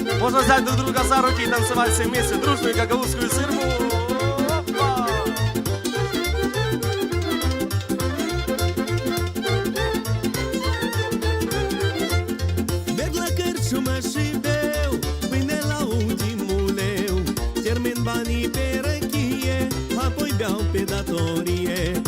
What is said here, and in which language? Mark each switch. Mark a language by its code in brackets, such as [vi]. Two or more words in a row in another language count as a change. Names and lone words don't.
[ru] Можно взять друг друга за руки и танцевать все вместе дружную гагаузскую сырму. [ro] Merg la cărciumă și beau pâine la ultimul leu. Termin banii pe răchie, apoi beau pe datorie.